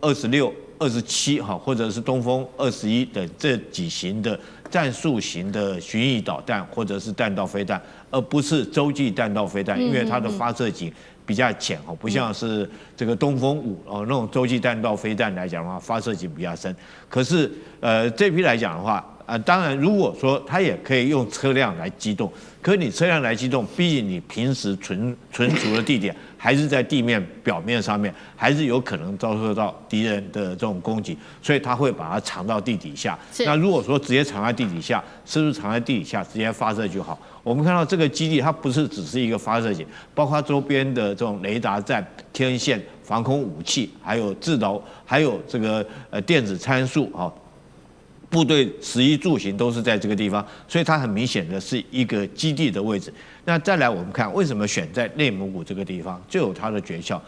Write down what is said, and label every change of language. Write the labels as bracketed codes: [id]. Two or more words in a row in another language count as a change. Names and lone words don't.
[zh] 26、27 哈，或者是東風21等這幾型的戰術型的巡弋導彈或者是彈道飛彈，而不是洲際彈道飛彈，因為它的發射井比較淺哈，不像是這個東風5那種洲際彈道飛彈來講的話，發射井比較深。可是這批來講的話，當然如果說它也可以用車輛來機動，可是你車輛來機動，畢竟你平時存儲的地點還是在地面表面上面，還是有可能遭受到敵人的這種攻擊，所以它會把它藏到地底下。那如果說直接藏在地底下，是不是藏在地底下直接發射就好？我們看到這個基地，它不是只是一個發射井，包括周邊的這種雷達站、天線、防空武器，還有制導，還有這個電子參數啊。部隊食衣住行都是在這個地方，所以它很明顯的是一個基地的位置。那再來我們看為什麼選在內蒙古這個地方，就有它的訣竅。